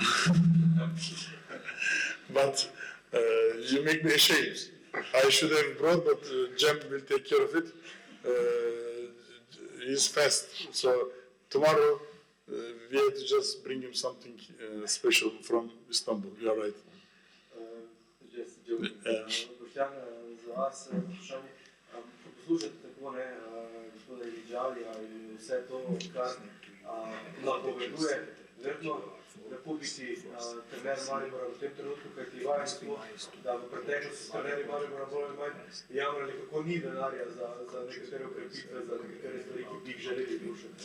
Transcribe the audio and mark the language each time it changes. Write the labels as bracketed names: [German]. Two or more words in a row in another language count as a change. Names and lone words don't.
[English] But you make me ashamed. I should have brought, but Jem will take care of it. He's fast, so tomorrow we have to just bring him something special from Istanbul. You are right. [Slovenian] Boštjan, za vas vprašanje. Ko poslušate tako, gospoda Iliđalija in vse to, kar napoveduje, verjetno lepo biti trener Maribora v tem trenutku, kajti vajen smo, da v preteklosti s trenerji Maribora bolj ali manj jamrali, kako ni denarja za nekatere ukrepitve, za nekatere stvari, ki bi jih želeli dušati.